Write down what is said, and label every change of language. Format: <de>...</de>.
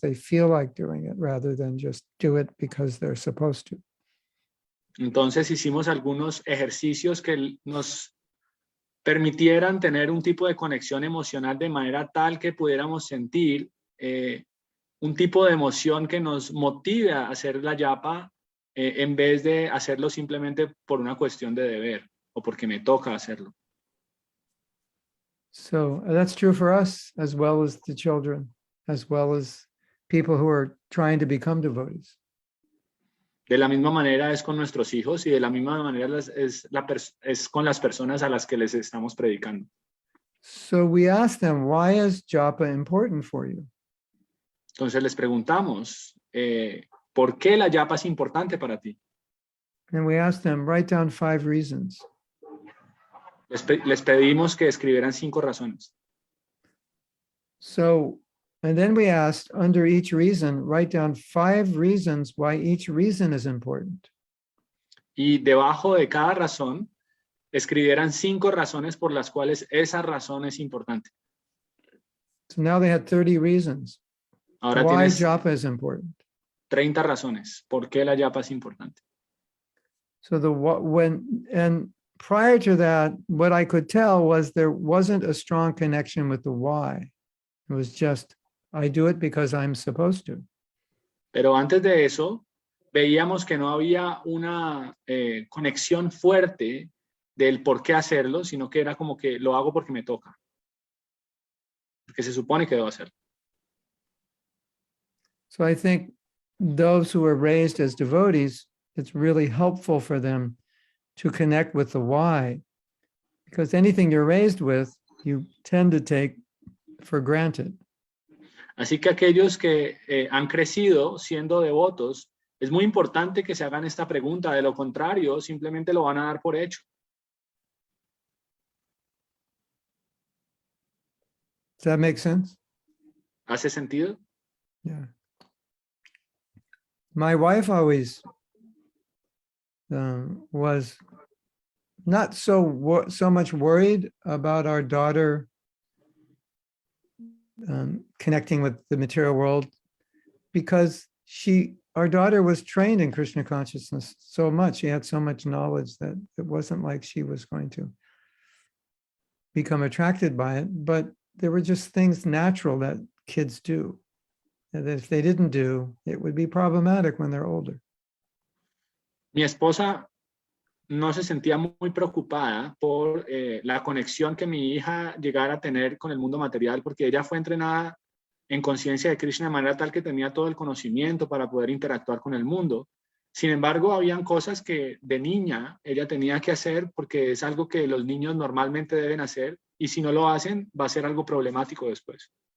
<en>They feel like doing it rather than just do it because they're supposed to.</en> <es>Entonces hicimos algunos ejercicios que nos permitieran tener un tipo de conexión emocional de manera tal que pudiéramos sentir un tipo de emoción que nos motive a hacer la japa en vez de hacerlo simplemente por una cuestión de deber o porque me toca hacerlo.</es> <en>So that's true for us as well as the children, as well as people who are trying to become devotees.</en> <es>De la misma manera es con nuestros hijos y de la misma manera es con las personas a las que les estamos predicando.</es> <en>So we ask them, why is japa important for you?</en> <es>Entonces les preguntamos, ¿por qué la japa es importante para ti?</es> <en>And we ask them, write down 5 reasons.</en> <es>Les pedimos que escribieran 5 razones.</es> <en>So, and then we asked, under each reason, write down 5 reasons why each reason is important.</en> <es>Y debajo de cada razón, escribieran 5 razones por las cuales esa razón es importante.</es> <en>So now they had 30 reasons</en> <es>Ahora</es> <en>why</en> <es>tienes</es> <en>japa is important.</en> <es>30 razones por qué la japa es importante.</es> <en>So and prior to that, what I could tell was there wasn't a strong connection with the why. It was just, I do it because I'm supposed to.</en> <es>Pero antes de eso, veíamos que no había una conexión fuerte del por qué hacerlo, sino que era como que lo hago porque me toca. Porque se supone que debo hacerlo.</es> <en>So I think those who are raised as devotees, it's really helpful for them to connect with the why, Because anything you're raised with, you tend to take for granted.</en> <es>Así que aquellos que han crecido siendo devotos, es muy importante que se hagan esta pregunta. De lo contrario, simplemente lo van a dar por hecho.</es> <en>Does that make sense?</en> <es>¿Hace sentido?</es> <en>Yeah. My wife always was not so much worried about our daughter connecting with the material world, because our daughter was trained in Krishna consciousness so much. She had so much knowledge that it wasn't like she was going to become attracted by it, but there were just things natural that kids do. And if they didn't do, it would be problematic when they're older.</en> <es>Mi esposa no se sentía muy preocupada por la conexión que mi hija llegara a tener con el mundo material, porque ella fue entrenada en conciencia de Krishna de manera tal que tenía todo el conocimiento para poder interactuar con el mundo. Sin embargo, habían cosas que de niña ella tenía que hacer porque es algo que los niños normalmente deben hacer, y si no lo hacen va a ser algo problemático después.</es>